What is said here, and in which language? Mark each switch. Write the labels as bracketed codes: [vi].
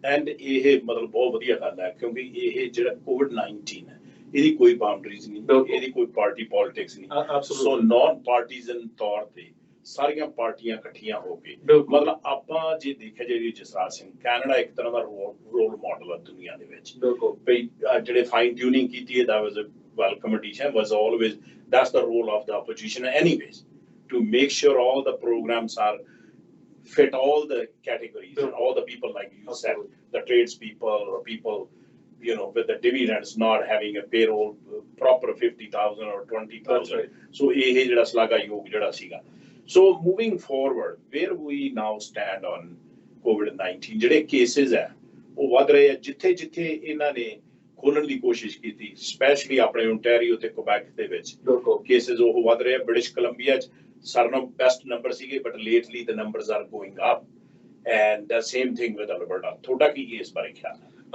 [pa] And ਇਹ ਮਤਲਬ ਬਹੁਤ ਵਧੀਆ ਗੱਲ ਹੈ ਕਿਉਂਕਿ ਇਹ ਜਿਹੜਾ COVID-19 ਹੈ ਇਹਦੀ ਕੋਈ ਬਾਉਂਡਰੀਜ਼ ਨਹੀਂ ਇਹਦੀ ਕੋਈ ਪਾਰਟੀ ਪੋਲਿਟਿਕਸ ਨਹੀਂ ਸੋ ਨਾਨ ਪਾਰਟੀਜ਼ਨ ਤੌਰ ਤੇ ਸਾਰੀਆਂ ਪਾਰਟੀਆਂ ਇਕੱਠੀਆਂ ਹੋ ਕੇ ਬਿਲਕੁਲ ਮਤਲਬ ਆਪਾਂ ਜੇ ਦੇਖਿਆ ਜਿਹੜੀ ਜਸਰਾਜ ਸਿੰਘ ਕੈਨੇਡਾ ਇੱਕ ਤਰ੍ਹਾਂ ਦਾ ਰੋਲ ਮਾਡਲ ਹੈ ਦੁਨੀਆ ਦੇ ਵਿੱਚ ਬਿਲਕੁਲ ਵੀ ਜਿਹੜੇ ਫਾਈਨ ਟਿਊਨਿੰਗ ਕੀਤੀ ਹੈ [en] that was a welcome addition was always that's the role of the opposition anyways to make sure all the programs are fit all the categories and all the people like you said the tradespeople or people with the dividends not having a payroll proper 50,000 or 20,000 right. [pa] so ਇਹ ਜਿਹੜਾ ਸ਼ਲਾਘਾਯੋਗ ਜਿਹੜਾ ਸੀਗਾ [en] so moving forward where we now stand on COVID-19 [pa] ਜਿਹੜੇ cases ਹੈ ਉਹ ਵੱਧ ਰਹੇ ਆ ਜਿੱਥੇ ਜਿੱਥੇ ਇਹਨਾਂ ਨੇ ਖੋਲਣ ਦੀ ਕੋਸ਼ਿਸ਼ ਕੀਤੀ ਸਪੈਸ਼ਲੀ ਆਪਣੇ ਓਨਟਾਰੀਓ ਤੇ ਕੁਬੈਕ ਦੇ ਵਿੱਚ ਕੇਸਿਸ ਉਹ ਵੱਧ ਰਹੇ ਆ ਬ੍ਰਿਟਿਸ਼ ਕੋਲੰਬੀਆ ਚ ਸਾਰਿਆਂ ਨਾਲੋਂ ਬੈਸਟ ਨੰਬਰ ਸੀਗੇ [en] but lately the numbers are going up and the same thing with Alberta [pa] ਤੁਹਾਡਾ ਕੀ ਇਸ ਬਾਰੇ ਖਿਆਲ ਹੈ